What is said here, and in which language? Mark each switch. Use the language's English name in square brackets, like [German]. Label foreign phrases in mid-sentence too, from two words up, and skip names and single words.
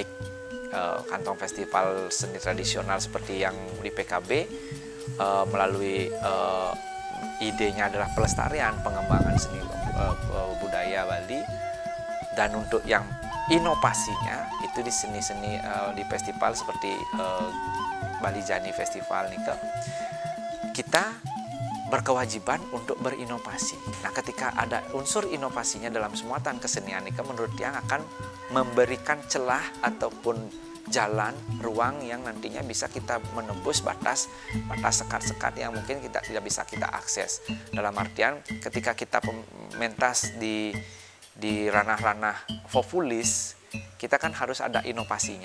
[Indonesian] Kantong festival seni tradisional seperti yang di PKB melalui idenya adalah pelestarian, pengembangan seni budaya Bali, dan untuk yang inovasinya itu di seni-seni di festival seperti Bali Jani Festival Nika, kita berkewajiban untuk berinovasi. Nah, ketika ada unsur inovasinya dalam semuatan kesenian Nika, menurut Tiang akan memberikan celah ataupun jalan, ruang yang nantinya bisa kita menembus batas sekat-sekat yang mungkin kita tidak bisa kita akses. Dalam artian ketika kita mentas di ranah-ranah populis, kita kan harus ada inovasinya.